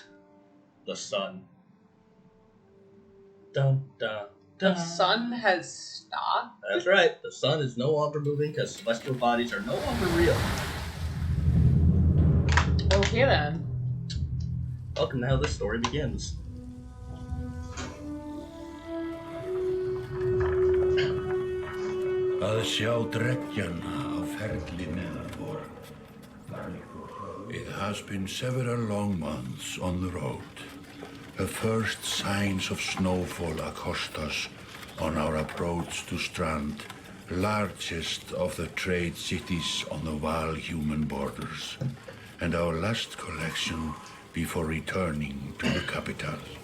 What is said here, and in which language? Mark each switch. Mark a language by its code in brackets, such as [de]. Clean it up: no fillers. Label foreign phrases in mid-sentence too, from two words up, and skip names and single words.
[en] The sun. Dun dun. The sun has stopped. That's right. The sun is no longer moving because celestial bodies are no longer real. Okay then. Welcome to how this story begins. [is] Að sjá dreggjana á ferli neðanfor. [en] It has been several long months on the road. The first signs of snowfall accost us on our approach to Strand, largest of the trade cities on the Val-human borders, and our last collection before returning to the capital.